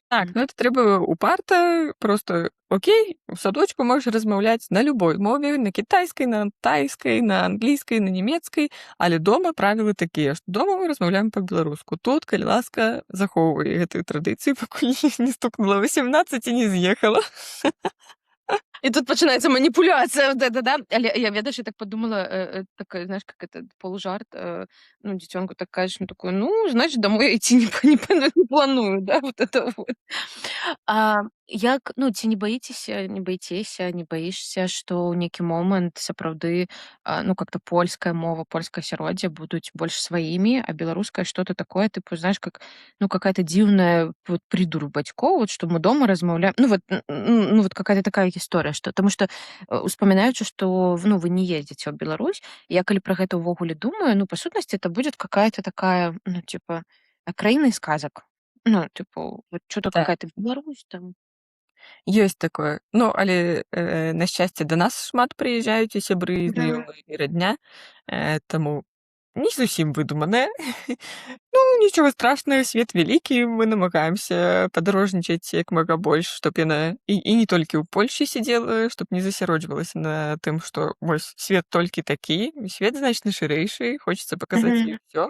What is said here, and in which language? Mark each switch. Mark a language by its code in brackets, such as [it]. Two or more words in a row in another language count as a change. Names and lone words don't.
[be] Так, ну это трэба упарта, просто окей, у садочку можаш размаўляць на любой мове, на кітайскай, на тайскай, на англійскай, на нямецкай, але дома правілы такія, што дома мы размаўляем па-беларуску. Тут, калі ласка, захоўвай гэтую традыцыю, пакуль не стукнула 18 і не з'ехала. І тут пачынаецца маніпуляцыя, да. Але я, ведаеш, [ru] я так подумала, такая, знаешь, как это, [be] полужарт, дзіцёнку так кажаш, [ru] такое, значит, домой я ідці не планую, да, вот это вот. [be] Як, ці не баіцеся, не баішся, што ў нейкі момант сапраўды, как-то польская мова, польскае асяроддзе будуць больш сваімі, а беларускае [ru] что-то такое, [be] тыпу, [ru] знаешь, как, какая-то [be] дзіўная [ru] вот придур [be] бацькоў, вот, што мы дома размаўляем, [ru] вот какая-то такая [be] гісторыя, што, таму што, успамінаючы, што, вы не ездзіце ў Беларусь, я калі пра гэта ўвогуле думаю, па сутнасці, [ru] это будет какая-то такая, типа, краіна из сказак. Типу, вот что-то [be] Так. [ru] какая-то Беларусь там. [be] Ёсць такое. Але, на шчасце, да нас шмат прыязджаюць і сябры, і знаёмыя, і радня, таму не зусім выдуманае. Нічога страшнага, свет вялікі, мы намагаемся падарожнічаць як мага больш, чтоб яна і не толькі ў Польшчы сидзела, чтоб не засяроджвалася на тым, што вось свет толькі такі, свет значна шырэйшы, хочется паказаць ёй усё.